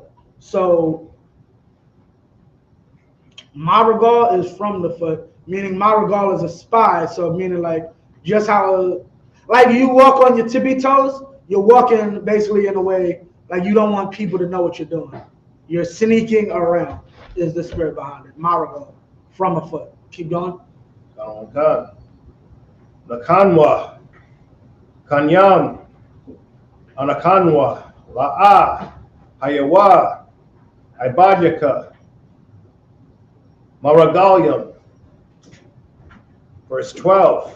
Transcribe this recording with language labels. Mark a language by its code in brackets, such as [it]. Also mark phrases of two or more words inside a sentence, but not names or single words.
[en] So my regal is from the foot, meaning my regal is a spy. So meaning like just how, like you walk on your tippy toes, you're walking basically in a way like you don't want people to know what you're doing. You're sneaking around is the spirit behind it. My regal, from a foot. Keep going. Nakanwa, Kanyam, Anakanwa, La'a, Hayawa, Ibadyaka, Maragalyam. Verse 12.